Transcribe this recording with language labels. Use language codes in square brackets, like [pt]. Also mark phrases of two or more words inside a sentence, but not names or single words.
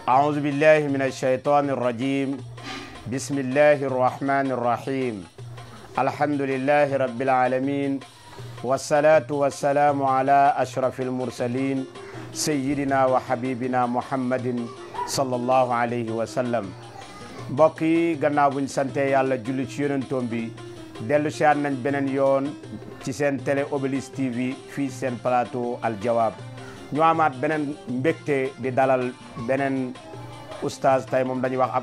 [ar] أعوذ بالله من الشيطان الرجيم بسم الله الرحمن الرحيم الحمد لله رب العالمين والصلاة والسلام على أشرف المرسلين سيدنا وحبيبنا محمد صلى الله عليه وسلم [wo] mbokk yi gannaaw buñ sante yàlla julli ci yonentoom bi dellu siyaat nañ beneen yoon ci seen télé Obélis TV fii seen plateau Al Jawab ñu amaat beneen mbégte di dalal beneen oustaz tey moom dañuy wax ab